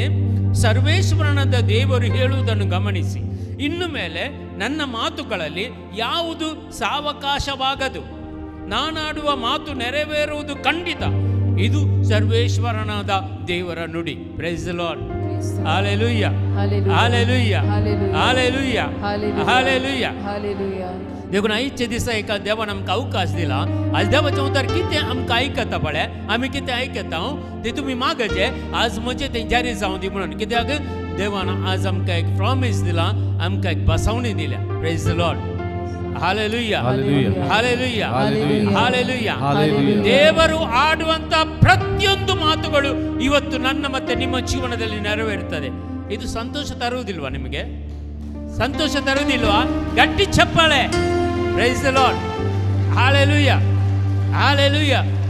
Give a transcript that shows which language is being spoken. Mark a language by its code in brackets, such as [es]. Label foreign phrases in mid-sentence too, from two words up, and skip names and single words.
[kn] ಸರ್ವೇಶ್ವರನಾದ ದೇವರು ಹೇಳುವುದನ್ನು ಗಮನಿಸಿ. ಇನ್ನು ಮೇಲೆ ನನ್ನ ಮಾತುಗಳಲ್ಲಿ ಯಾವುದು ಸಾವಕಾಶವಾಗದು, ನಾನಾಡುವ ಮಾತು ನೆರವೇರುವುದು ಖಂಡಿತ. ಇದು ಸರ್ವೇಶ್ವರನಾದ ದೇವರ ನುಡಿ. [en] Praise the Lord. [kn] ಹಾಲೆಲೂಯಾ, [kok] हालेलुया, हालेलुया, हालेलुया. देखून आयचे दिसा एका देवान आमकां अवकाश दिला. आज देवाच्या उतार कितें आमकां आयकता पळय, आमी कितें आयकता ते तुमी मागचे. आज म्हजें तें जारी जावं दी म्हणून. कित्याक देवान आज आमकां एक प्रॉमिस दिला, आमकां एक बसवणी दिल्या. [en] Praise the Lord. [kok] हालेलुया, हालेलुया, हालेलुया. [kn] ದೇವರು ಆಡುವಂತ ಪ್ರತಿಯೊಂದು ಮಾತುಗಳು ಇವತ್ತು ನನ್ನ ಮತ್ತೆ ನಿಮ್ಮ ಜೀವನದಲ್ಲಿ ನೆರವೇರುತ್ತದೆ. ಇದು ಸಂತೋಷ ತರುವುದಿಲ್ವಾ ನಿಮಗೆ? ಸಂತೋಷ ತರುವುದಿಲ್ವಾ? ಗಟ್ಟಿ ಚಪ್ಪಾಳೆ. [en] Praise the Lord. [kn] ಹಾಲೆಲೂಯಾ, ಹಾಲೆಲೂಯಾ.